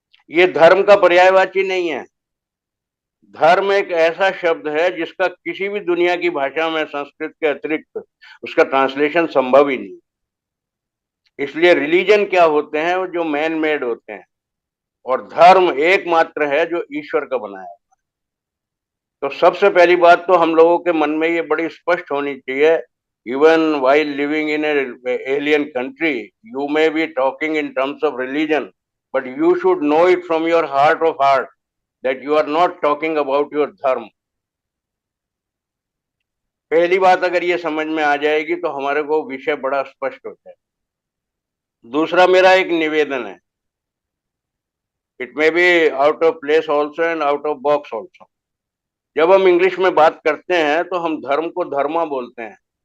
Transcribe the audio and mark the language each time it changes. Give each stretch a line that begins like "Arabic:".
Hindi: ये धर्म का पर्यायवाची नहीं है। धर्म एक ऐसा शब्द है जिसका किसी भी दुनिया की भाषा में संस्कृत के अतिरिक्त उसका ट्रांसलेशन संभव ही नहीं। इसलिए रिलीजन क्या होते हैं, वो जो मैन मेड होते हैं, और धर्म एकमात्र है जो ईश्वर का बनाया। तो सबसे पहली बात तो हम लोगों के मन में ये बड़ी स्पष्ट होनी चाहिए, even
English: while living in an alien country, you may be talking in terms of religion, but you should know it from your heart of heart that you are not talking about your dharma.
Hindi: पहली बात अगर ये समझ में आ जाएगी तो हमारे को विषय बड़ा स्पष्ट होता है। दूसरा मेरा एक निवेदन है,
English: It may be out of place also and out of box also.
Hindi: जब हम इंग्लिश में बात करते हैं तो हम धर्म को धर्मा बोलते हैं।